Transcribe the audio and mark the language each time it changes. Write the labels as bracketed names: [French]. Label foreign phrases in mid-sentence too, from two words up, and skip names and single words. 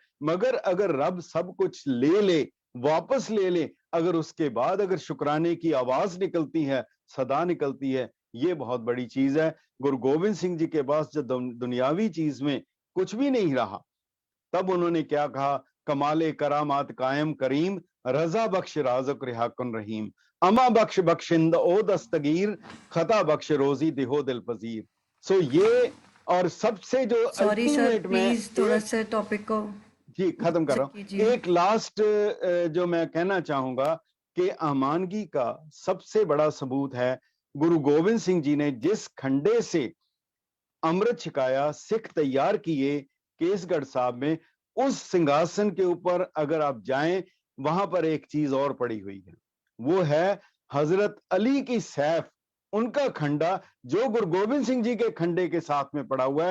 [Urdu] مگر اگر رب سب کچھ لے لے, واپس لے لے, اگر اس کے بعد اگر شکرانے کی آواز نکلتی ہے, صدا نکلتی ہے, یہ بہت بڑی چیز ہے. گرو گوبند سنگھ جی کے پاس جب دنیاوی چیز میں کچھ بھی نہیں رہا, تب انہوں نے کیا کہا, [Persian] کمال کرامات قائم کریم, رضا بخش رازق رہا کن رحیم, اما بخش بخشند او دستگیر, خطا بخش روزی دہو دل پذیر. [Urdu] سو یہ اور سب سے جو [English] sorry sir, [Urdu] ultimate میں پلیز تھوڑا سا ٹاپک کو جی ختم کر رہا ہوں. ایک لاسٹ جو میں کہنا چاہوں گا کہ امانگی کا سب سے بڑا ثبوت ہے گرو گوبند سنگھ جی نے جس کھنڈے سے امرت چھکایا, سکھ تیار کیے کیس گڑھ صاحب میں, اس سنگھاسن کے اوپر اگر آپ جائیں, وہاں پر ایک چیز اور پڑی ہوئی ہے, وہ ہے حضرت علی کی سیف, ان کا کھنڈا جو گرو گوبند سنگھ جی کے کھنڈے کے ساتھ میں پڑا ہوا ہے.